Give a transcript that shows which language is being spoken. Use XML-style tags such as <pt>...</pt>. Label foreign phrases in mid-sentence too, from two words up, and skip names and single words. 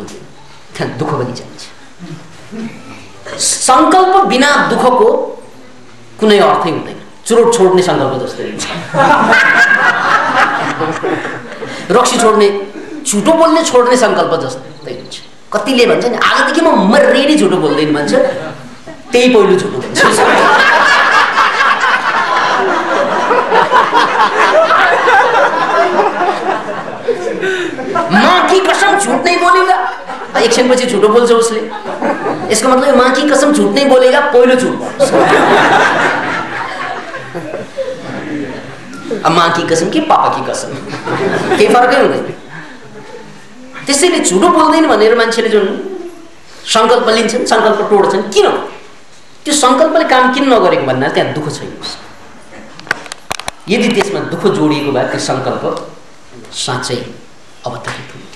<ne>त्यहाँ दुःख पनि चाहिन्छ। संकल्प बिना दुःखको कुनै अर्थै हुँदैन। चुरोट छोड्ने संकल्प जस्तै हुन्छ। रक्सी छोड्ने, झुटो बोल्ने छोड्ने संकल्प जस्तै हुन्छ। कतिले भन्छ नि आजदेखि म मर्रेनी झुटो बोल्दैन भन्छ, त्यही पहिलो झुटो भन्छ।</ne> <hi>माँ की कसम झूठ नहीं बोलेगा,</hi> <ne>एकछिन पछि झुटो बोल्छ उसले। यसको मतलब</ne> <hi>माँ की कसम झूठ नहीं बोलेगा</hi> <ne>पहिलो झुट बोल्छ। अब</ne> <hi>माँ की कसम</hi> <ne>कि</ne> <hi>पापा की कसम</hi> <ne>केही फरकै हुँदैन। त्यसैले झुटो बोल्दैन भनेर मान्छेले जुन संकल्प लिन्छन्, संकल्प तोड्छन्, किन? त्यो संकल्पले काम किन नगरेको भन्नाले त्यहाँ दुःख छैन। यदि त्यसमा दुःख जोडिएको भए त्यो संकल्प साँच्चै अवतरित हुन्थ्यो।</ne>